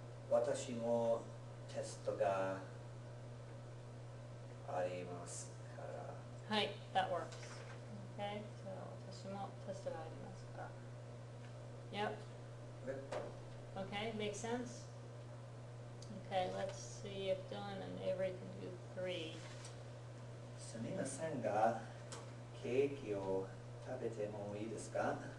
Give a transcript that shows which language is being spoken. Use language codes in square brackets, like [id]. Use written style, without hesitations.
[ja] 私もテストがありますから。はい。 [en] That works. Okay. So [ja] 私もテストがありますから. [en] Yep. Okay. Makes sense? Okay. Let's see if Dylan and Avery can do 3. [ja] すみませんが、ケーキを食べてもいいですか？